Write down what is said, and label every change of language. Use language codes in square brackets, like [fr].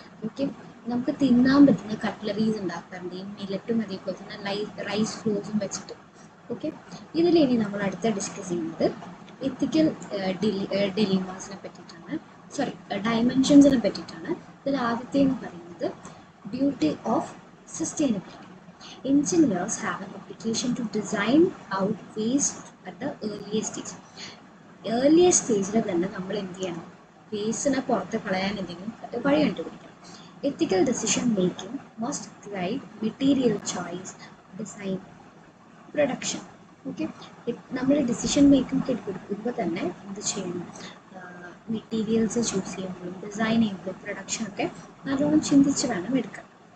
[ml] Okay, നമുക്ക് തിന്നാൻ പറ്റുന്ന കട്ട്ലറീസ് ഉണ്ടാക്കാറുണ്ട് ഈ മില്ലറ്റും അതേപോലെ തന്നെ റൈസ് ഫ്ലോർസും വെച്ചിട്ട്. ഓക്കെ, ഇതിലിനി നമ്മൾ അടുത്ത ഡിസ്കസ് ചെയ്യുന്നത് എത്തിക്കൽ ഡിലിമാസിനെ പറ്റിയിട്ടാണ്, ഡയമെൻഷൻസിനെ പറ്റിയിട്ടാണ്. ഇതിൽ ആദ്യത്തെ എന്ന് പറയുന്നത് [en] Duty of sustainability. Engineers have an obligation to design out waste at the earliest stage. [ml] Earliest സ്റ്റേജിൽ തന്നെ നമ്മൾ എന്ത് ചെയ്യണം, വേസ്റ്റിനെ പുറത്ത് കളയാൻ എന്തെങ്കിലും വഴി കണ്ടുപിടിക്കണം. [en] Ethical decision making must guide material choice, design, production. [ml] Okay, നമ്മൾ ഡിസിഷൻ മേക്കിംഗ് എടുക്കുമ്പോൾ തന്നെ എന്ത് ചെയ്യണം, മെറ്റീരിയൽസ് ചൂസ് ചെയ്യുമ്പോഴും ഡിസൈൻ ചെയ്യുമ്പോഴും പ്രൊഡക്ഷനൊക്കെ നല്ലോണം ചിന്തിച്ച് വേണം എടുക്കാൻ.